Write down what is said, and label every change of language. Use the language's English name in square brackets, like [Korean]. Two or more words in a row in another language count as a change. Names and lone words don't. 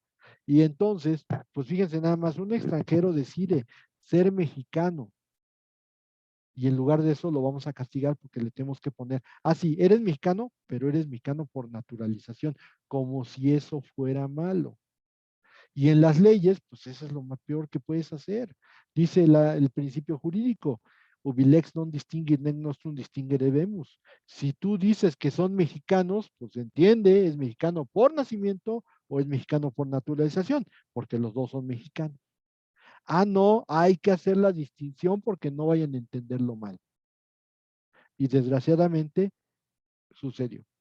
[Spanish] Y entonces, pues fíjense nada más, un extranjero decide ser mexicano y en lugar de eso lo vamos a castigar porque le tenemos que poner, sí, eres mexicano, pero eres mexicano por naturalización, como si eso fuera malo. Y en las leyes, pues eso es lo más peor que puedes hacer. Dice el principio jurídico, [Latin] ubilex non distinguit nec nostrum distinguerebemus. [Spanish] Si tú dices que son mexicanos, pues entiende, es mexicano por nacimiento o es mexicano por naturalización, porque los dos son mexicanos. No, hay que hacer la distinción porque no vayan a entenderlo mal. Y desgraciadamente sucedió.